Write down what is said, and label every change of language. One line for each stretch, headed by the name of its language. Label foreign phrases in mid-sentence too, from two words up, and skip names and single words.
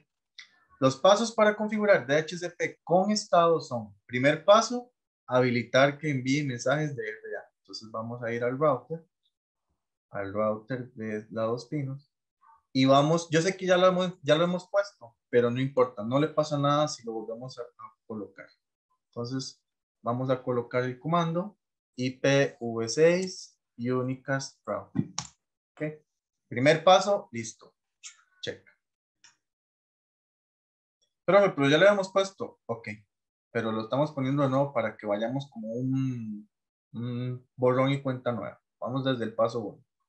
Spanish: Los pasos para configurar DHCP con estado son, primer paso, habilitar que envíe mensajes de RA. Entonces vamos a ir al router de la Dos Pinos. Y vamos, yo sé que ya lo hemos puesto, pero no importa, no le pasa nada si lo volvemos a colocar. Entonces, vamos a colocar el comando IPv6 unicast route. ¿Okay? Primer paso, listo. Check. Pero ya le hemos puesto, ok. Pero lo estamos poniendo de nuevo para que vayamos como un borrón y cuenta nueva. Vamos desde el paso 1.